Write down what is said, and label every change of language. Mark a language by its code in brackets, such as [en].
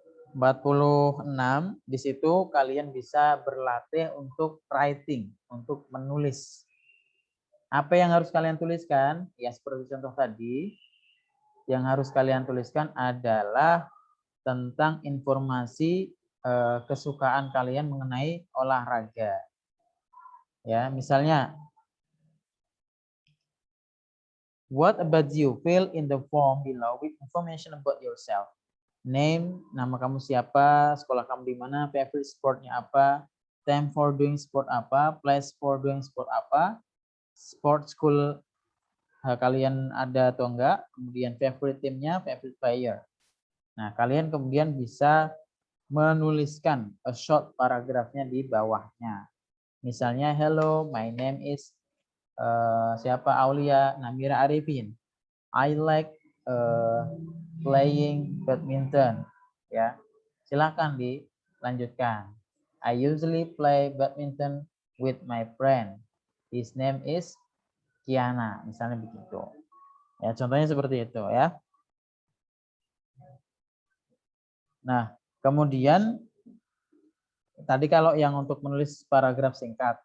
[id] 46 di situ kalian bisa berlatih untuk writing, untuk menulis. Apa yang harus kalian tuliskan? Ya seperti contoh tadi, yang harus kalian tuliskan adalah tentang informasi kesukaan kalian mengenai olahraga. Ya, misalnya [en] what about you? Fill in the form below with information about yourself. [id] Name, nama kamu siapa, sekolah kamu di mana, favorite sportnya apa, time for doing sport apa, place for doing sport apa, sport school kalian ada atau enggak, kemudian favorite timnya, favorite player. Nah, kalian kemudian bisa menuliskan a short paragrafnya di bawahnya. Misalnya, [en] hello, my name is [id] siapa, Aulia Namira Arifin. [en] I like playing badminton. [id] Ya, silakan dilanjutkan. [en] I usually play badminton with my friend. His name is Kiana. [id] Misalnya begitu. Ya, contohnya seperti itu ya. Nah, kemudian tadi kalau yang untuk menulis paragraf singkat.